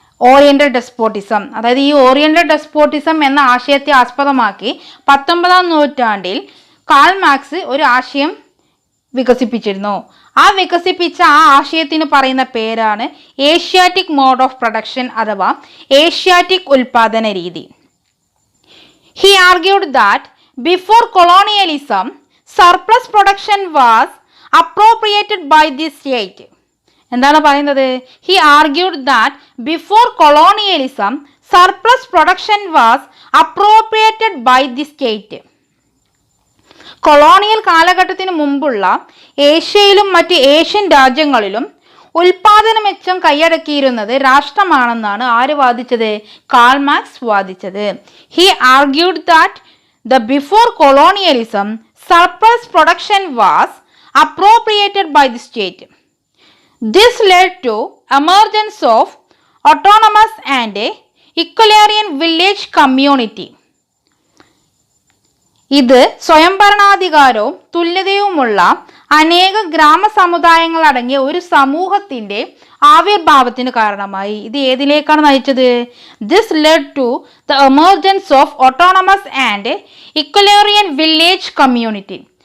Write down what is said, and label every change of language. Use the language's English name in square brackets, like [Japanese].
[Malayalam] Oriental despotism. അതായത് ഈ oriental despotism എന്ന ആശയത്തെ ആസ്പദമാക്കി 19-ാം നൂറ്റാണ്ടിൽ കാൾ മാർക്സ് ഒരു ആശയം വികസിപ്പിച്ചിരുന്നു. വികസിപ്പിച്ച ആശയത്തിന് പറയുന്ന പേരാണ് ഏഷ്യാറ്റിക് മോഡ് ഓഫ് പ്രൊഡക്ഷൻ അഥവാ ഏഷ്യാറ്റിക് ഉൽപാദന രീതി. [English] He argued that before colonialism, surplus production was appropriated by the state. [Malayalam] എന്താണ് പറയുന്നത്? [English] He argued that before colonialism, surplus production was appropriated by the state. [Malayalam] Colonial കാലഘട്ടത്തിന് മുമ്പുള്ള ഏഷ്യയിലും മറ്റ് ഏഷ്യൻ രാജ്യങ്ങളിലും ഉൽപാദന മെച്ചം കൈയടക്കിയിരുന്നത് രാഷ്ട്രമാണെന്നാണ് ആര് വാദിച്ചത്? Karl Marx വാദിച്ചത്. [English] He argued that the before colonialism surplus production was appropriated by the state. This led to emergence of autonomous and equalitarian village community. [Malayalam] ഇത് സ്വയംഭരണാധികാരവും തുല്യതയുമുള്ള അനേക ഗ്രാമസമുദായങ്ങൾ അടങ്ങിയ ഒരു സമൂഹത്തിന്റെ ആവിർഭാവത്തിന് കാരണമായി. ഇത് ഏതിലേക്കാണ് നയിച്ചത്? [English] This led to the emergence of autonomous and equalitarian village community.